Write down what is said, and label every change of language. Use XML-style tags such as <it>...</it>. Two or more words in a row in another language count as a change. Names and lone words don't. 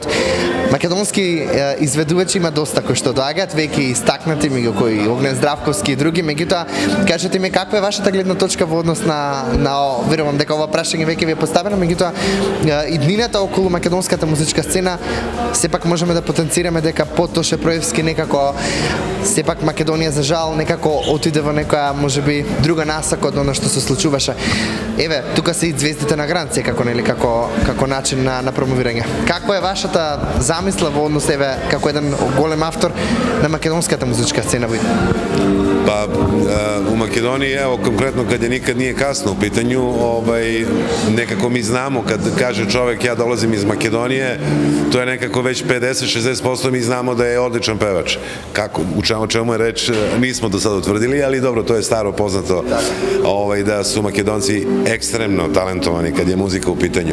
<mk>Македонски изведувачи има доста кои што доаѓаат, веќе истакнати, меѓу кои Огнен Здравковски и други, меѓутоа кажете ми каква е вашата гледна точка во однос на верувам дека ова прашање веќе ви е поставено, меѓутоа иднината околу македонската музичка сцена сепак можеме да потенцираме дека под Тоше Проевски некако сепак Македонија за жал некако отиде во некоја можеби друга насока од она што се случуваше. Еве, тука се и звездите на гранд секако нели како начин на промовирање. Каква е вашата замисла во однос еве како еден голем автор на македонската музичка сцена во</mk> <sr>Pa u Makedoniji, evo konkretno kad je nikad nije kasno u pitanju, nekako mi znamo kad kaže čovek ja dolazim iz Makedonije, to je nekako već 50-60% mi znamo da je odličan pevač. Kako, u čemu je reč, nismo do sada utvrdili, ali dobro, to je staro poznato da su Makedonci ekstremno talentovani kad je muzika u pitanju.</sr>